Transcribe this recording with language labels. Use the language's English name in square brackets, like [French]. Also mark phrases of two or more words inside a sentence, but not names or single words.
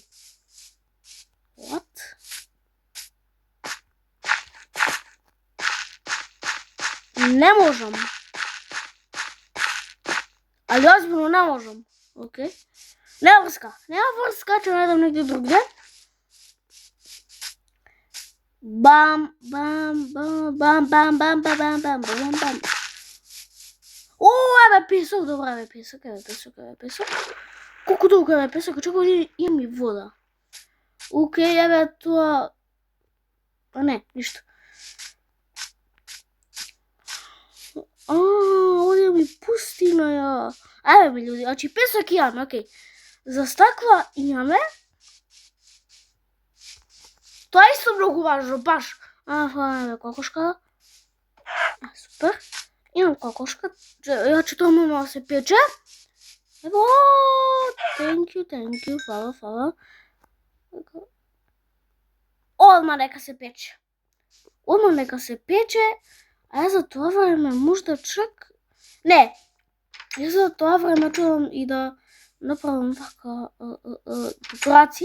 [Macedonian] What? Не можам. Али озбилно не можам. Океј. Нема врска, ќе најдам негде другде. Бам, бам, бам, бам, бам, бам, бам, бам, бам, бам, бам. О, еве песок, добро, еве песок, еве песок. Колку долго еве песок, чекај, имам и вода. Океј, еве тоа... А не, ништо. Овде ми пустина ја. Еве ми луѓе, значи песок имаме, океј. За стакла имаме. Тоа е исто многу важно, баш. Еве кокошка. Супер. Имам кокошка. Ја че тоа мора да се пече. Ево, [English] thank you, [Macedonian] фала. Одма нека се пече. А ја за тоа време можда чак... Не, ја за тоа време чувам и да направам вака декорации.